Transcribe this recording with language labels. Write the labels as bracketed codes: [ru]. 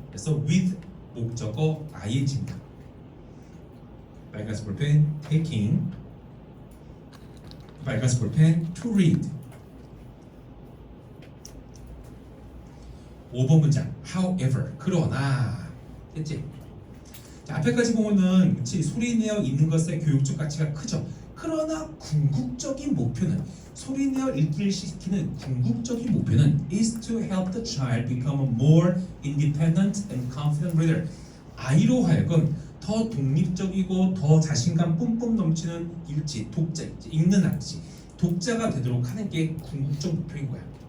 [ko] 그래서 with 목적어 ing입니다. 빨간색 볼펜 taking. 빨간색 볼펜 to read. 5번 문장 however 그러나 됐지? 자, 앞에까지 보면은 그치, 소리내어 읽는 것의 교육적 가치가 크죠. 그러나 궁극적인 목표는 소리내어 읽기를 시키는 궁극적인 목표는 [en] is to help the child become a more independent and confident reader. [ko] 아이로 하여금 더 독립적이고 더 자신감 뿜뿜 넘치는 일지, 독자, 읽는 악지, 독자가 되도록 하는 게 궁극적 목표인 거야.